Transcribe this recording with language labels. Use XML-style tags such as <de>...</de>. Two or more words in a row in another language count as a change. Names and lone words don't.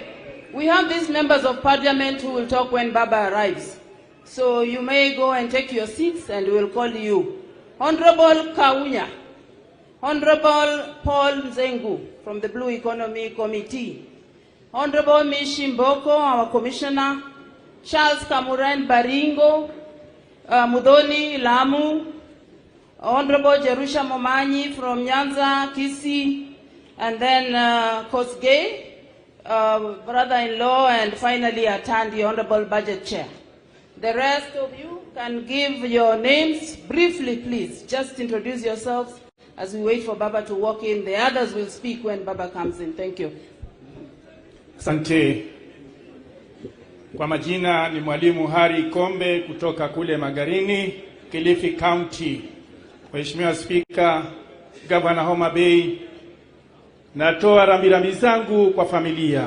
<en>We have these members of parliament who will talk when Baba arrives. So you may go and take your seats and we'll call you. Honorable Kaunya, Honorable Paul Nzengu from the Blue Economy Committee, Honorable Mishi Mboko, our Commissioner, Charles Kamuran Baringo, Mudoni Lamu, Honorable Jerusha Momanyi from Nyanza, Kisii, and then Kosgei, brother-in-law, and finally attend the Honorable Budget Chair. The rest of you can give your names briefly, please. Just introduce yourselves as we wait for Baba to walk in. The others will speak when Baba comes in. Thank you.</en> <sw>Asante. Kwa majina ni Mwalimu Hari Kombe kutoka kule Magarini, Kilifi County. Mheshimiwa Speaker, Governor Homa Bay, natoa rambirambi zangu kwa familia.</sw>